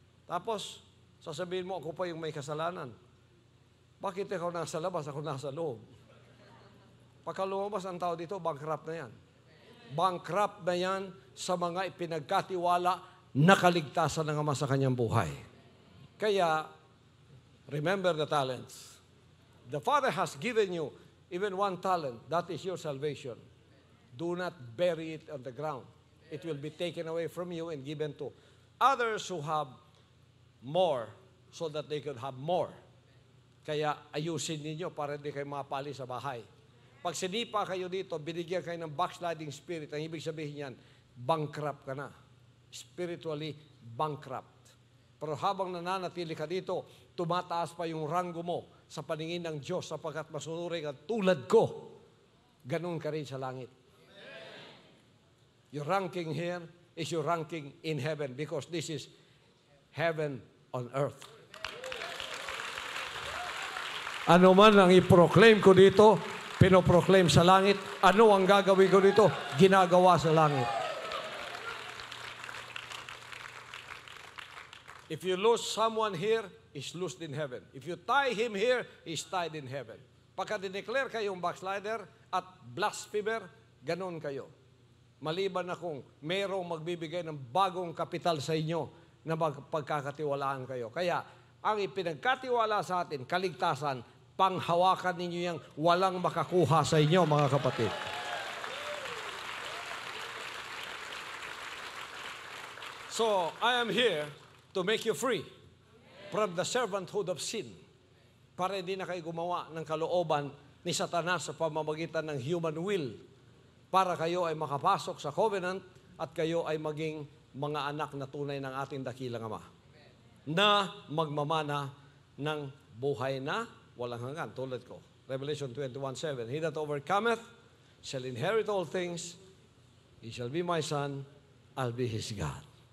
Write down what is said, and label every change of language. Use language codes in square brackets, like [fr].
[tl] Tapos, sasabihin mo, ako pa yung may kasalanan. Bakit ikaw nasa labas, ako nasa loob? Pagka lumabas ang tao dito, bankrupt na yan. Bankrupt na yan sa mga ipinagkatiwala na kaligtasan ng Ama sa kanyang buhay. [en] Kaya, remember the talents. The Father has given you even 1 talent. That is your salvation. Do not bury it on the ground. It will be taken away from you and given to others who have more so that they could have more. [tl] Kaya ayusin ninyo para hindi kayo mapali sa bahay. Pag sinipa kayo dito, binigyan kayo ng backsliding spirit. Ang ibig sabihin yan, bankrupt ka na. [en] Spiritually bankrupt. [tl] Pero habang nananatili ka dito, tumataas pa yung ranggo mo sa paningin ng Diyos sapagkat masunurin ka tulad ko. Ganun ka rin sa langit. [en] Your ranking here is your ranking in heaven because this is heaven on earth. [tl] Ano man ang i-proclaim ko dito, pinoproclaim sa langit. Ano ang gagawin ko dito? Ginagawa sa langit. [en] If you lose someone here, he's loosed in heaven. If you tie him here, he's tied in heaven. [tl] Pagka dineclare kayong backslider at blasphemer, ganon kayo. Maliban na kung mayroong magbibigay ng bagong kapital sa inyo na magpagkakatiwalaan kayo. Kaya, ang ipinagkatiwala sa atin, kaligtasan, panghawakan ninyo yang walang makakuha sa inyo, mga kapatid. [en] So, I am here to make you free from the servanthood of sin [tl] para hindi na kayo gumawa ng kalooban ni Satanas sa pamamagitan ng human will para kayo ay makapasok sa covenant at kayo ay maging mga anak na tunay ng ating dakilang Ama na magmamana ng buhay na walang hanggan, tulad ko. [en] Revelation 21:7, He that overcometh shall inherit all things, he shall be my son, I'll be his God.